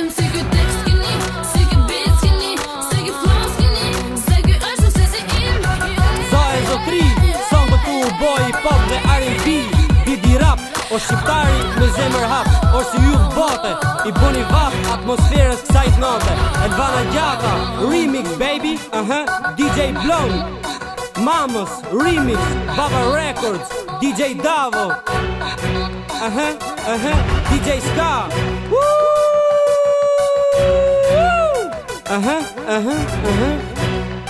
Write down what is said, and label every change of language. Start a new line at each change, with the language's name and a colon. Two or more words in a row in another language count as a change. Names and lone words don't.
Albanian: Za e zotri, son të tu boj pop dhe R&B. Bidi Rap, o shqiptari me zemër hap. O si ju bote, i buni vap atmosferës kësaj note. Elvana Gjata,
English: remix baby. DJ Blond, Mamos, remix. Baba Records, DJ Davo. DJ Ska. Woo!